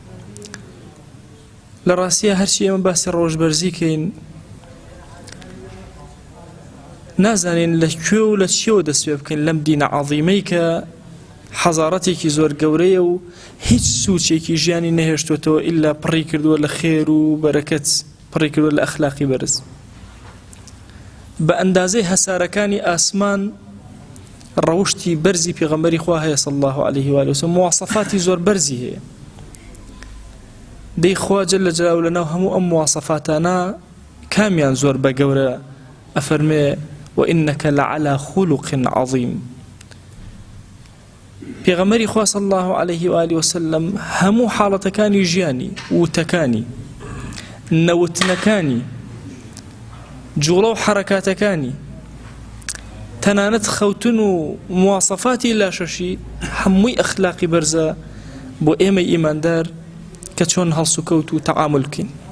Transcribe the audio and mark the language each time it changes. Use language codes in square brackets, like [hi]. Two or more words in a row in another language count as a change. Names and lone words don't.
[ckb] لە ڕاستیە هەرچی ئێمە باسی ڕەوشبەرزی کەین، نازانین لەکوێ و لە چیەوە دەست پێ بکەین لەم دینە عەظیمەی کە حەزارەتێکی زۆر گەورەیە و هیچ سوچێکی ژیانی نەهێشتوێتەوە ئیلا پڕی کردووە لە خێر و بەرەکەت، پڕی کردووە لە ئەخلاقی بەرز. بە ئەندازەی هەسارەکانی ئاسمان ڕەوشتی بەرزی پێغەمبەری خوا هەیە [ar] صلی الله عليه وآله وسلم، [ckb] مواصفاتی زۆر بەرزی هەیە. دەی خوا [ar] جەل جەلاوهو [ckb] لەناو هەموو ئەم مواصفاتانە کامیان زۆر بە گەورە؟ ئەفەرمێ: [ar] وإنك لعلى خلق عظيم. [ckb] پێغەمبەری خوا [ar] صلی الله عليه وآله وسلم [ckb] هەموو حاڵەتەکانی ژیانی، وتەکانی، نەوتنەکانی، جوڵە و حەرەکاتەکانی، تەنانەت خەوتن و مواصفاتی لاشەشی هەمووی ئەخلاقی بەرزە بۆ ئێمە ئیماندار کە چۆن هەڵس و کەوت و تەعامل بکەین.